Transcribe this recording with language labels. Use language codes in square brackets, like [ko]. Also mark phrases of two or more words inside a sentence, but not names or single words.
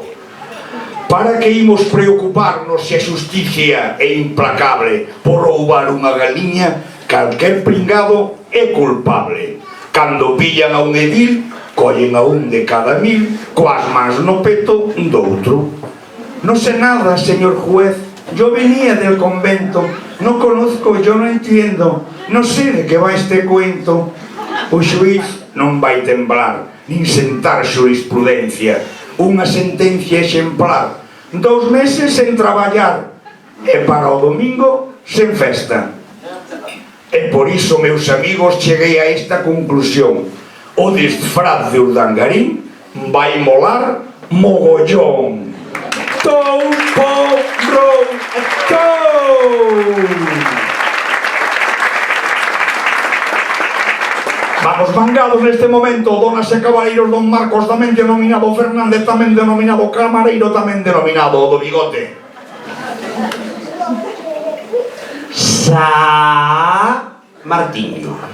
[gl] Para que imos preocuparnos se a xusticia é implacable por roubar unha galiña? Calquer pringado é culpable. Cando pillan a un edil, collen a un de cada 1000 coas mans no peto doutro. [es] Non sé nada, señor juez, yo venía del convento, no conozco, yo no entiendo, no sé de que va este cuento. [gl] O xuiz non vai temblar, nin sentar xurisprudencia, unha sentencia exemplar, 2 meses sen traballar, e para o domingo sen festa. E por iso, meus amigos, cheguei a esta conclusión: o disfraz de Urdangarín vai molar mogollón. Tou, po, rou, tou! Vamos mangados neste momento, donas e cabaleiros, don Marcos, tamén denominado Fernández, tamén denominado Camareiro, tamén denominado o do bigote. Martiño.